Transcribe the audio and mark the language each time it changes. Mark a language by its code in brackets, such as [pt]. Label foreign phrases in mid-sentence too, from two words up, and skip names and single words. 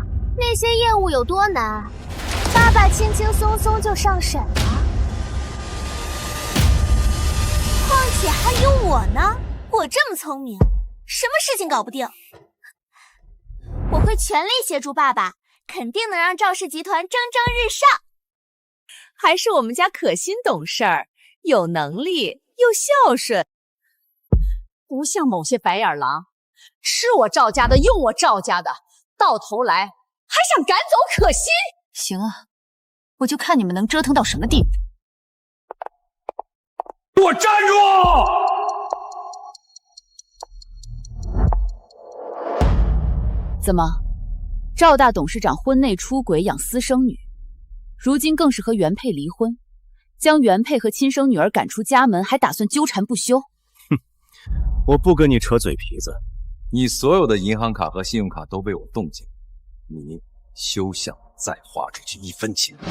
[zh] 那些業務有多難，爸爸輕輕鬆鬆就上審了。況且還有我呢，我這麼聰明，什麼事情搞不定？我會全力協助爸爸，肯定能讓趙氏集团蒸蒸日上。還是我們家可心懂事兒，有能力又孝順。不像某些白眼狼，吃我趙家的，用我趙家的，到頭来还想趕走可心。行啊，我就看你们能折腾到什么地步。给我站住！怎么，趙大董事长婚內出軌養私生女，如今更是和原配離婚，將原配和親生女兒趕出家門，還打算糾纏不休。我不跟你扯嘴皮子，你所有的銀行卡和信用卡都被我冻結，你休想再花出去1分錢。